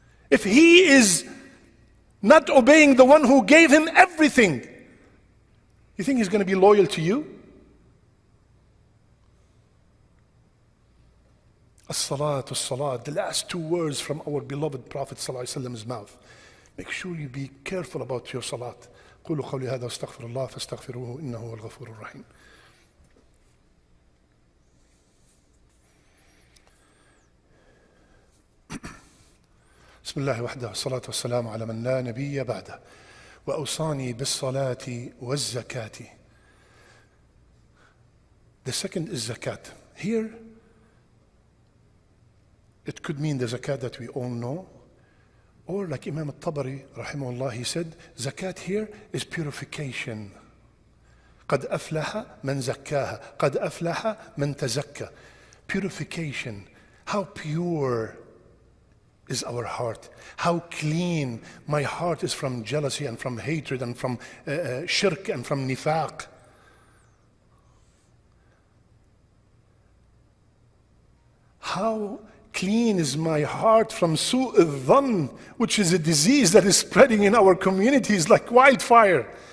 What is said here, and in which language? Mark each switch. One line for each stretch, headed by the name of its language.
English: If he is not obeying the one who gave him everything, you think he's going to be loyal to you? As-salat, as-salat, the last 2 words from our beloved Prophet ﷺ's mouth. Make sure you be careful about your salat.
Arabic: قولوا قولي هذا واستغفر الله فاستغفروه إنه هو الغفور الرحيم. بسم الله وحده والصلاة والسلام على من لا نبي بعده وأوصاني بالصلاة والزكاة.
English: The second is zakat. Here, it could mean the zakat that we all know, or like Imam al-Tabari rahimahullah, he said, zakat here is purification.
Arabic: قد أفلح من زكاها قد أفلح من تزكى.
English: Purification. How pure is our heart? How clean my heart is from jealousy and from hatred and from shirk and from nifaq. How clean is my heart from su'u dhann, which is a disease that is spreading in our communities like wildfire.